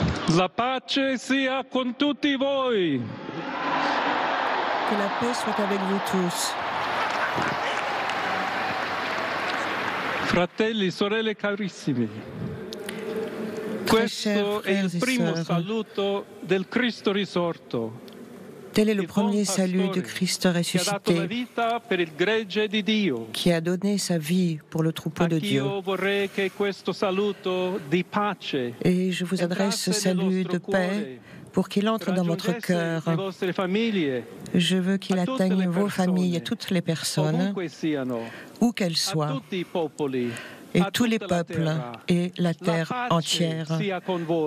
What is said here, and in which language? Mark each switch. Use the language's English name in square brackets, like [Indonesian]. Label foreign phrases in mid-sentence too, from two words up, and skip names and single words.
[Italian] La pace sia con tutti voi. [French] Que la paix soit avec vous tous. [Italian] Fratelli, sorelle carissimi, [French] Très chers [Italian] questo è [French] frères [Italian] il [French] et [Italian] primo [French] sœurs, [Italian] saluto del Cristo risorto, [French] tel est le [Italian] il buon [French] premier salut du [Italian] pastore [French] Christ [Italian] che ha dato la [French] ressuscité, [Italian] vita per il gregge di Dio. [French] qui a donné sa vie pour le troupeau de Dieu. [Italian] Anch'io vorrei che questo saluto di pace [French] Et je vous adresse ce [Italian] entrasse nel [French] salut [Italian] vostro [French] de paix [Italian] cuore, [French] pour qu'il entre dans votre [Italian] raggiungesse [French] cœur. [Italian] le vostre famiglie, [French] Je veux qu'il [Italian] a tutte [French] atteigne [Italian] le [French] vos familles et [Italian] persone, [French] toutes les personnes, [Italian] ovunque siano, [French] où qu'elles [Italian] a [French] soient, [Italian] tutti i popoli, [French] et [Italian] a [French] tous les [Italian] tutta la [French] peuples [Italian] terra. [French] et la [Italian] La [French] terre [Italian] pace [French] entière. [Italian] sia con voi.